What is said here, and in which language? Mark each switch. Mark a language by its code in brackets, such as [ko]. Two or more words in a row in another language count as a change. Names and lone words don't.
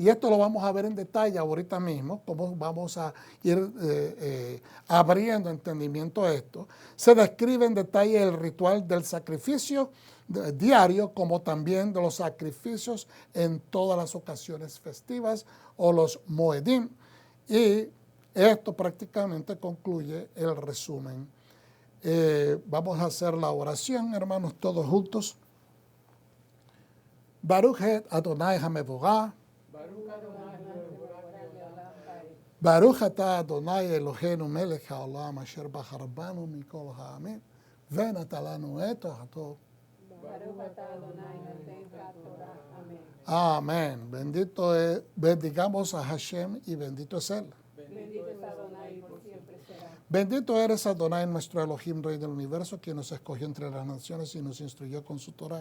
[es] y esto lo vamos a ver en detalle ahorita mismo, cómo vamos a ir abriendo entendimiento a esto, se describe en detalle el ritual del sacrificio diario, como también de los sacrificios en todas las ocasiones festivas o los moedim, y esto prácticamente concluye el resumen. Vamos a hacer la oración, hermanos, todos juntos. [he] ברוך את אדני המבורך. ברוך אתה אדני אלהינו מלך העולם אשר בחר בנו מכל העמים ונתן לנו את תורתו. [es] Amén. Bendito es, bendigamos a Hashem y bendito es Él. Bendito es Adonai y por siempre será. Bendito eres Adonai, nuestro Elohim, Rey del universo, quien nos escogió entre las naciones y nos instruyó con su Torah.